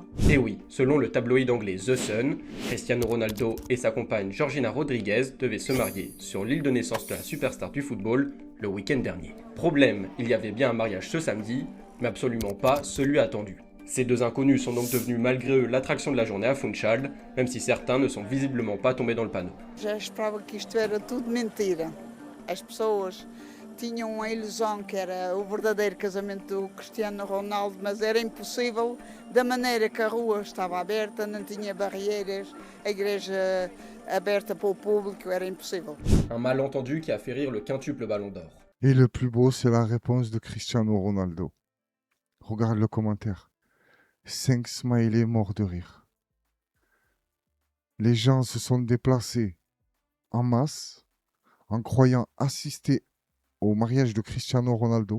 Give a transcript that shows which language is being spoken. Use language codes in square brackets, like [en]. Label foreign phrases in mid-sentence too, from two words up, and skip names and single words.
[fr] Et oui, selon le tabloïd anglais The Sun, Cristiano Ronaldo et sa compagne Georgina Rodrigues devaient se marier sur l'île de naissance de la superstar du football le week-end dernier. Problème, il y avait bien un mariage ce samedi, mais absolument pas celui attendu. Ces deux inconnus sont donc devenus malgré eux l'attraction de la journée à Funchal, même si certains ne sont visiblement pas tombés dans le panneau. [pt] Já esperava que isto era tudo mentira. As pessoas tinham a ilusão que era o verdadeiro casamento do Cristiano Ronaldo, mas era impossível da maneira que a rua estava aberta, não tinha barreiras, a igreja aberta para o público, era impossível. [fr] Un malentendu qui a fait rire le quintuple Ballon d'Or. Et le plus beau, c'est la réponse de Cristiano Ronaldo. Regarde le commentaire. 5 smileys morts de rire. Les gens se sont déplacés en masse en croyant assister au mariage de Cristiano Ronaldo.